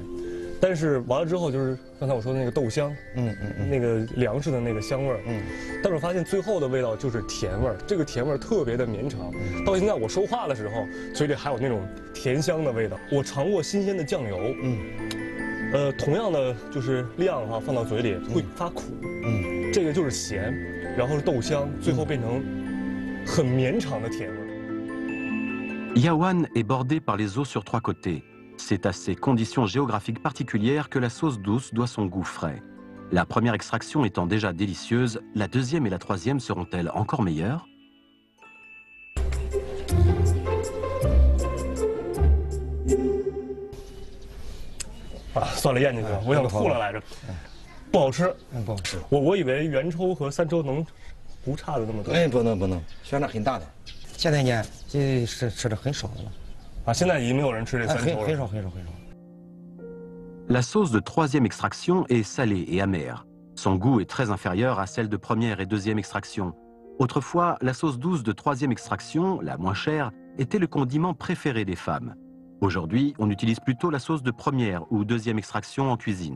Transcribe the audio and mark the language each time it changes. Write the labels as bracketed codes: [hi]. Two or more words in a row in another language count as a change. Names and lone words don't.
[zh] 但是完了之后，就是刚才我说的那个豆香，那个粮食的那个香味儿，但是我发现最后的味道就是甜味儿，这个甜味儿特别的绵长。到现在我说话的时候，嘴里还有那种甜香的味道。我尝过新鲜的酱油，同样的就是量放到嘴里会发苦，这个就是咸，然后是豆香，最后变成。 [fr] Yaowan est bordé par les eaux sur 3 côtés. C'est à ces conditions géographiques particulières que la sauce douce doit son goût frais. La première extraction étant déjà délicieuse, la deuxième et la troisième seront-elles encore meilleures? [zh] 算了，咽进去了，我想吐了来着，不好吃，不好吃。我以为原抽和3抽能。 不差的那么多，不能，相差很大的。现在呢，吃的很少的了。啊，现在已经没有人吃这3抽了。很少。 [fr] La sauce de troisième extraction est salée et amère. Son goût est très inférieur à celle de première et deuxième extraction. Autrefois, la sauce douce de troisième extraction, la moins chère, était le condiment préféré des femmes. Aujourd'hui, on utilise plutôt la sauce de première ou deuxième extraction en cuisine.